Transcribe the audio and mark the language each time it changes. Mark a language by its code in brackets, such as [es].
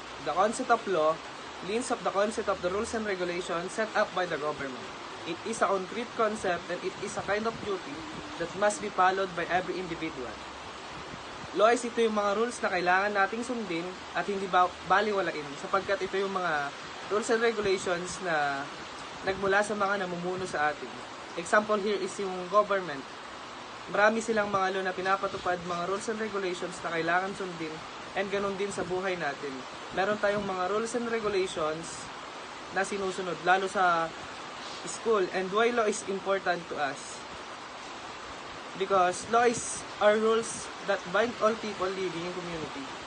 [en] The concept of law leans of the concept of the rules and regulations set up by the government. It is a concrete concept and it is a kind of duty that must be followed by every individual. [tl] Law is ito yung mga rules na kailangan nating sundin at hindi baliwalain sapagkat ito yung mga rules and regulations na nagmula sa mga namumuno sa atin. [en] Example here is yung government. [tl] Marami silang mga law na pinapatupad, mga rules and regulations na kailangan sundin and ganun din sa buhay natin. Meron tayong mga rules and regulations na sinusunod lalo sa school. [en] And why law is important to us? Because law is our rules that bind all people living in community.